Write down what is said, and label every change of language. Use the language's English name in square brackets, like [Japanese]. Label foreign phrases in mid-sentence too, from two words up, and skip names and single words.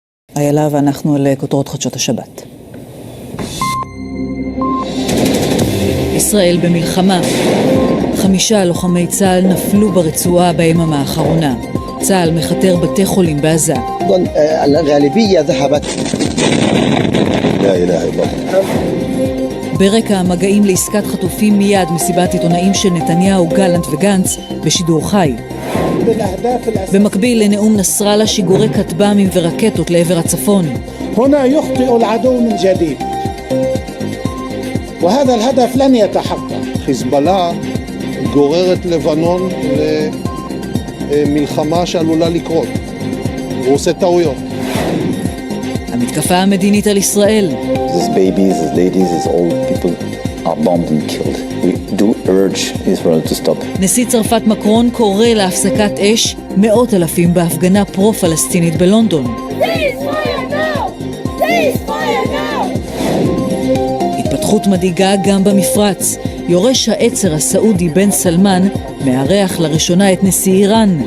[Hebrew] איילה ואנחנו לכותרות חדשות השבת. ישראל במלחמה. 5 לוחמי צה"ל נפלו ברצועה ביממה האחרונה. צה"ל מחתר בתי חולים בעזה. [Arabic] الغالبية ذهبت. لا إله إلا الله. [Hebrew] ברקע המגעים לעסקת חטופים מיד מסיבת עיתונאים של נתניהו, גלנט וגנץ בשידור חי. במקביל לנאום נסראללה שיגורי כטב"מים ורקטות לעבר הצפון. [Arabic] هنا يخطئ العدو من جديد وهذا الهدف لن يتحقق. [Hebrew] חיזבאללה גוררת לבנון למלחמה שעלולה לקרות. הוא עושה טעויות. המתקפה המדינית על ישראל. [English] These babies, these ladies, these old people are bombed and killed. We do urge Israel to stop. [Hebrew] נשיא צרפת מקרון קורא להפסקת אש, 100,000 בהפגנה פרו-פלסטינית בלונדון. התפתחות מדאיגה גם במפרץ. יורש העצר הסעודי בן סלמן מארח לראשונה את נשיא איראן.